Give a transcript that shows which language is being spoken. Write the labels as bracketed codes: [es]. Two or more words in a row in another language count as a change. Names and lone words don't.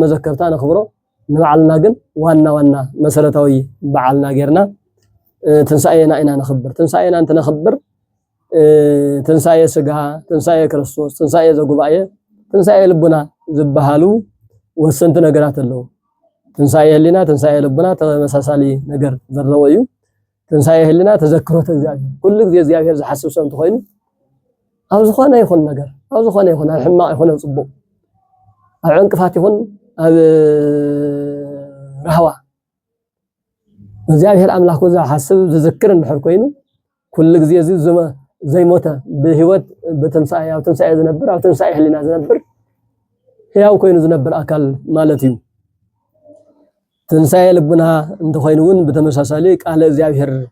[ti] መዘከርታ ነኽብሮ ንባዕልና ግን ዋና መሰረታዊ በዓልና ጌርና ትንሳኤና ኢና ነኽብር ትንሳኤና እንተ ነኽብር ትንሳኤ ስጋ ትንሳኤ ክርስቶስ ትንሳኤ ዘጉባኤ ትንሳኤ ልቡና ዝበሃሉ ወሰንቲ ነገራት አለው ትንሳኤ ህሊና ትንሳኤ ልቡና ተመሳሳሊ ነገር ዘለው እዩ ትንሳኤ ህሊና ተዘክሮት እግዚአብሔር ኩሉ ጊዜ እግዚአብሔር ዝሐስብ ሰው እንትኾይኑ ኣብ ዝኾነ ይኹን ነገር ኣብ ዝኾነ ይኹን ኣብ ሕማቕ ይኹን ኣብ ጽቡቕ ኣብ ዕንቅፋት ይኹን ኣብ ረህዋ እግዚአብሔር አምላኩ ዝሐስብ ዝዝክር እንድሕር ኮይኑ ኩሉ ጊዜ እዚ ዘይሞተ በህይወት በትንሳኤ ኣብ ትንሳኤ ዝነብር ኣብ ትንሳኤ ህሊና ዝነብር ሕያው ኮይኑ ዝነብር አካል ማለት እዩ ትንሳኤ ልቡና እንተኾይኑውን በተመሳሳሊ ቃል እግዚአብሔር